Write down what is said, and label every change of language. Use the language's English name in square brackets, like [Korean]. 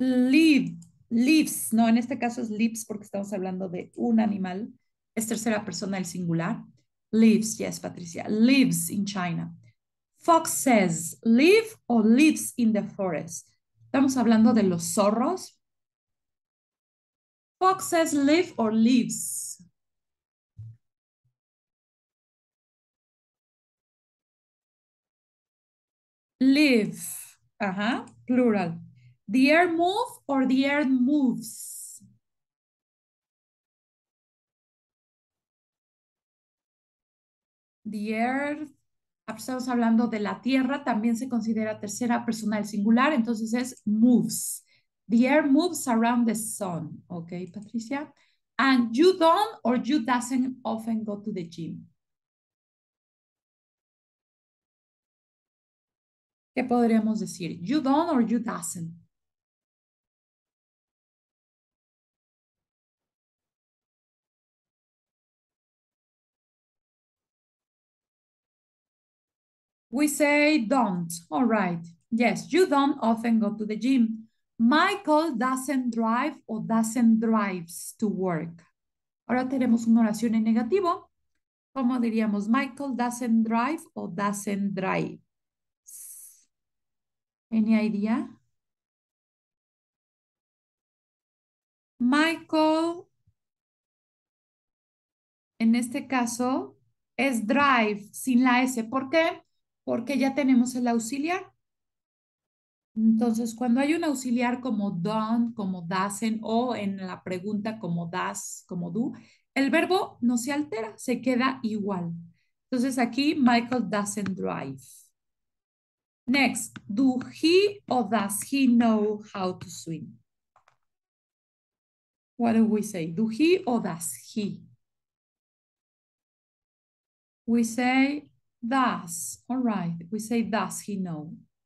[Spanish] Lives, no, en este caso es lives porque estamos hablando de un animal. Es tercera persona del singular. [English] Lives, yes, [Spanish] Patricia. [English] Lives in China. Foxes live or lives in the forest. [Spanish] Estamos hablando de los zorros. [English] Foxes live or lives. Live, plural. The air move or the earth moves. The earth, [Spanish] estamos hablando de la tierra, también se considera tercera persona del singular, entonces es moves. [English] The air moves around the sun. Okay, Patricia? And you don't or you doesn't often go to the gym. [Spanish] ¿Qué podríamos decir? [English] You don't or you doesn't. We say don't. All right. Yes, you don't often go to the gym. Michael doesn't drive or doesn't drives to work. [Spanish] Ahora tenemos una oración en negativo. ¿Cómo diríamos? [English] Michael doesn't drive or doesn't drive. Any idea? [Spanish] Michael, en este caso, es drive sin la S. ¿Por qué? Porque ya tenemos el auxiliar. Entonces, cuando hay un auxiliar como don't, como doesn't o en la pregunta como does, como do, el verbo no se altera, se queda igual. Entonces aquí [English] Michael doesn't drive. Next, do he or does he know how to swim? What do we say? Do he or does he? We say does. All right. We say does he know?